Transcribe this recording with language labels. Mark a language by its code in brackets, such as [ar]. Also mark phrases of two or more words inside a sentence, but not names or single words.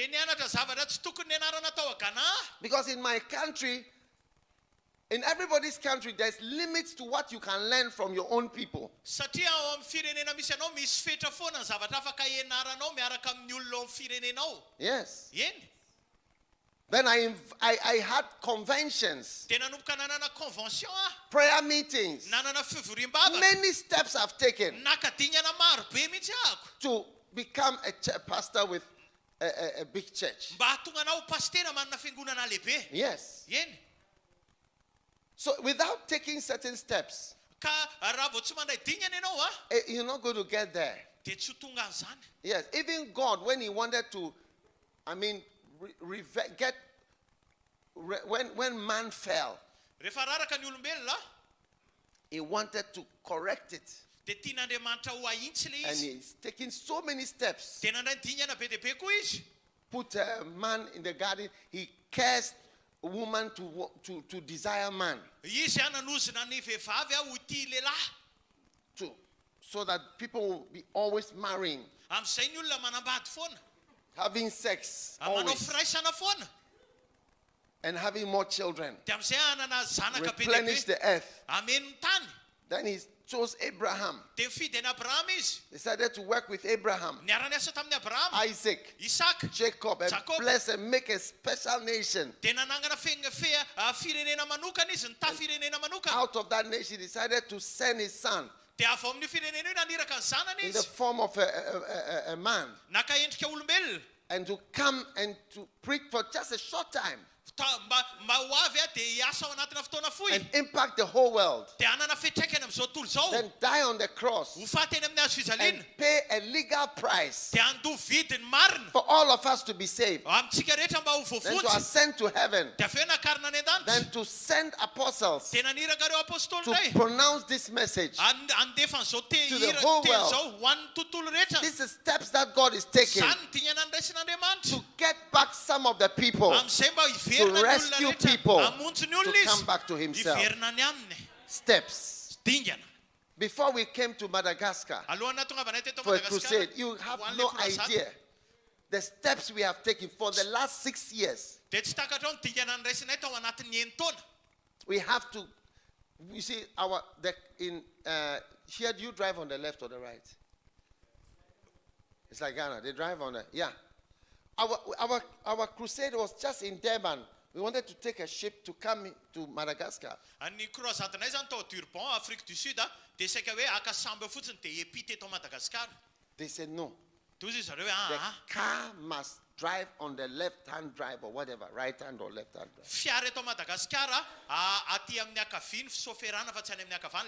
[en] Because in my country, in everybody's country, there's limits to what you can learn from your own people. Yes. Then I had conventions, [mg] Dia nanomboka nanana convention [en] prayer meetings. [mg] nanana fivoriam-bavaka. [en] Many steps I've taken [mg] Nakadingana maro be mihitsy ahako. [en] to become a pastor with a big church. [mg] Mba hatonga anao pastera manana fiangonana lehibe. [en] Yes. [mg] Eny. [en] So without taking certain steps, [mg] Ka raha vao tsy mandray dingana ianao [en] you're not going to get there. [mg] dia tsy ho tonga an'izany. [en] Yes. Even God, when he wanted to, when man fell, [mg] Rehefa raraka ny olombelona [en] he wanted to correct it. [mg] dia tian'Andriamanitra ho ahitsy le [en] And [mg] izy. [en] he's taking so many steps. [mg] Dia nandray ny dingana be dia be koa izy. [en] Put a man in the garden. He cursed a woman to desire man. [mg] Izy nanozona ny vehivavy ho tia lehilahy. [en] So that people will be always marrying, [mg] Amin'izay ny olona manambady foana. [en] having sex, [mg] Manao [en] always, [mg] firaisana foana. [en] and having more children. [mg] Dia amin'izay anana zanaka be dia [en] Replenish [mg] be. [en] the earth. [mg] Ameny ny tany. [en] Then he chose Abraham. [mg] Dia mifidy an'i Abraham izy. [en] Decided to work with Abraham, [mg] Niara-niasa tamin'ny Abraham, [en] Isaac, [mg] Isaka, [en] Jacob, and [mg] Jacob. [en] bless and make a special nation. [mg] dia nanangana firenena manokana izy, nitaha firenena manokana. [en] Out of that nation, he decided to send his son [mg] Dia avy amin'io firenena io naniraka ny zanany [en] in the [mg] izy. [en] form of a man, [mg] Naka endrika olombelona. [en] and to come and to preach for just a short time [mg] Mba ho avy dia hiasa ao anatina fotoana fohy. [en] and impact the whole world. [mg] Dia hanana fitraikany amin'izao tontolo izao. [en] Then die on the cross [mg] Ho faty eny amin'ny hazo fijaliana. [en] and pay a legal price [mg] Dia andoha vidiny marina. [en] for all of us to be saved. [mg] Amintsika rehetra mba ho [en] Then to [mg] voafontsy. [en] ascend to heaven. [mg] Dia avy eo nakarina any an-danitra. [en] Then to send apostles [mg] Dia naniraka ireo apôstôly [en] to [mg] indray. [en] pronounce this message. [mg] Andefa an'izao [en] To the whole [mg] teny [en] world. [mg] izao ho an'ny tontolo rehetra. [en] These are steps that God is taking [mg] Izany dingana niraisin'Andriamanitra. [en] to get back some of the people, [mg] Amin'izay mba hiverina [en] to [mg] ny [en] rescue [mg] olona [en] people, [mg] rehetra. Hamonjy ny olona [en] to come [mg] izy. [en] back to himself. [mg] Hiverina ny aminy. [en] Steps. [mg] Dingana. [en] Before we came to Madagascar [mg] Alohan'ny nahatonga avy anay teto [en] for a [mg] Madagaskar, [en] crusade, you have [mg] ho an'ilay [en] no [mg] crusade, [en] idea the steps we have taken for the last 6 years. [mg] dia tsy takatra ao ny dingana niraisinay tao anatin'ny eny taona. [en] We have to, you see, here, do you drive on the left or the right? It's like Ghana, they drive on the, yeah. Our crusade was just in Durban. We wanted to take a ship to come to Madagascar. [mg] Ny croisadenay zany tao Durban, Afrique du Sud, dia saika hoe aka sambo fotsiny dia epita eto Madagaskar. [en] They said no. [mg] Dia izy zareo [en] The [mg] hoe [en] car must drive on the left-hand drive or whatever, right-hand or left-hand drive. [mg] fiara eto Madagaskar aty amin'ny akaviny fisoferana fa tsy any amin'ny akavana.